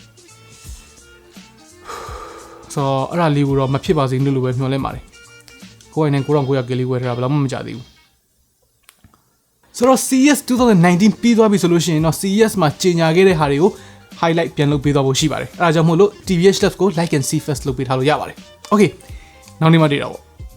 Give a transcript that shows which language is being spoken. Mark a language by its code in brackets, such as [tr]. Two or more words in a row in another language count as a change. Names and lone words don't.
[my] ဆိုတော့အဲ့ဒါလေးကိုတော့မဖြစ်ပါစေလို့ပဲမျှော်လင့်ပါတယ်ကိုယ်နဲ့9900ကလေးဝယ်ထားတာဘယ်တော့မှမကြသေးဘူးဆိုတော့ CES 2019ပြီးသွားပြီဆိုလို့ရှိရင်တော့ CES မှာကြီးညာခဲ့တဲ့ဟာတွေကို highlight ပြန်လုပ်ပေးသွားဖို့ရှိပါတယ်အဲ့ဒါကြောင့်မို့လို့ TVH Labs ကို [en] like and see first [my] လုပ်ပေးထားလို့ရပါတယ် okay နောက်နေ့မှတွေ့တော့